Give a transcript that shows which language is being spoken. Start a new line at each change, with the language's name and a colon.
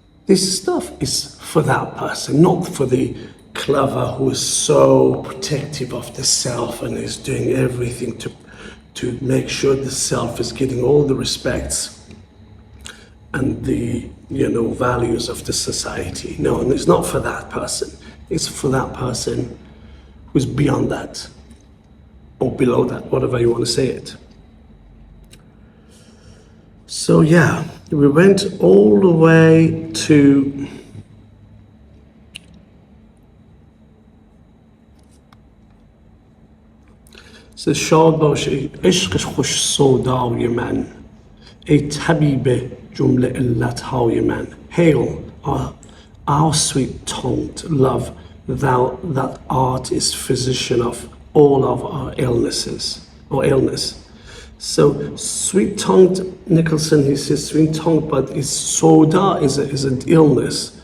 English: This stuff is for that person, not for the clever who is so protective of the self and is doing everything to make sure the self is getting all the respects and the values of the society. No, and it's not for that person. It's for that person who's beyond that, or below that, whatever you want to say it. So yeah, we went all the way to
Persian: شاد باش ای عشق خوش سودای من ای طبیب جمله علتهای من.
English: Hail, our sweet-tongued love, thou that art is physician of all of our illnesses, or illness. So sweet-tongued, Nicholson, he says sweet-tongued, but it's soda is an illness.